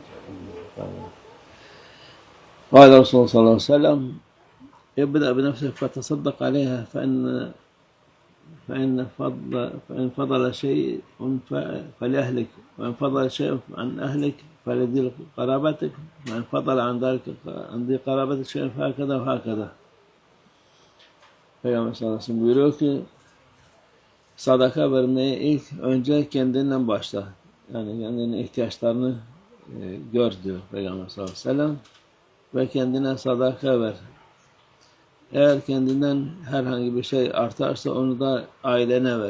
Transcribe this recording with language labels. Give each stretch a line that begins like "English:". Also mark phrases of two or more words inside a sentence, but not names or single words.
Arabic: قال الرسول صلى الله عليه وسلم: ابدأ بنفسك فتصدق عليها، فإن فضل شيء فلأهلك، وإن فضل شيء عن أهلك فلذي قرابتك، وإن فضل عن ذلك عن ذي قرابتك شيء فهكذا وهكذا.
Turkish: Peygamber
Arabic: صلى الله عليه وسلم
Turkish: buyuruyor ki, sadaka vermeye ilk önce kendinden başla. Yani kendinin ihtiyaçlarını gör diyor Peygamber
Arabic: صلى الله عليه وسلم.
Turkish: Ve kendine sadaka ver. Eğer kendinden herhangi bir şey artarsa onu da ailene ver.